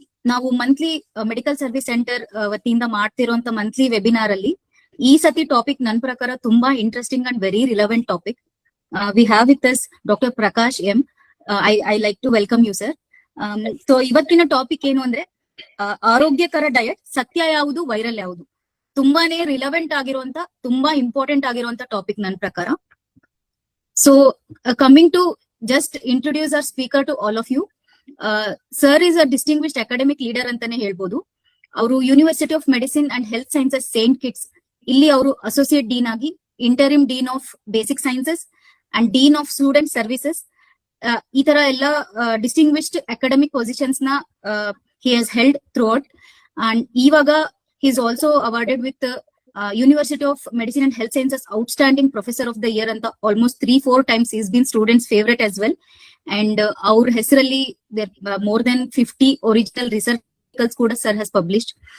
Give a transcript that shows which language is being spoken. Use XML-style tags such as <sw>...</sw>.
<kn>ನಾವು monthly medical service centre ವತಿಯಿಂದ ಮಾಡ್ತಿರುವಂತ monthly webinar ಅಲ್ಲಿ ಈ ಸತಿ ಟಾಪಿಕ್ ನನ್ನ ಪ್ರಕಾರ ತುಂಬಾ interesting</kn> <en>And very relevant topic. We have with us doctor Prakash M. I like to welcome you sir.</en> <kn>So ಇವತ್ತಿನ ಟಾಪಿಕ್ ಏನು ಅಂದ್ರೆ ಆರೋಗ್ಯಕರ ಡಯಟ್, ಸತ್ಯ ಯಾವುದು, ವೈರಲ್ ಯಾವುದು. ತುಂಬಾನೇ ರಿಲೆವೆಂಟ್ ಆಗಿರುವಂತ, ತುಂಬಾ ಇಂಪಾರ್ಟೆಂಟ್ ಆಗಿರುವಂತ ಟಾಪಿಕ್ ನನ್ನ ಪ್ರಕಾರ.</kn> <en>So coming to just introduce our speaker to all of you. Sir is a distinguished academic leader</en> <kn>ಅಂತಾನೆ ಹೇಳ್ಬೋದು. ಅವರು university of medicine and health sciences Saint kits ಇಲ್ಲಿ ಅವರು ಅಸೋಸಿಯೇಟ್ ಡೀನ್ ಆಗಿ, interim dean of basic sciences and dean of student services, ಈ ತರ ಎಲ್ಲ distinguished academic positions ನ</kn> <en>He has held throughout. And ಇವಾಗ he is also awarded with University of Medicine and Health Sciences Outstanding Professor of the Year ಅಂತ almost 3-4 times he's been students favorite as well. And our ಹೆಸರಲ್ಲಿ more than 50 original research articles ಕೂಡ sir has published.</en>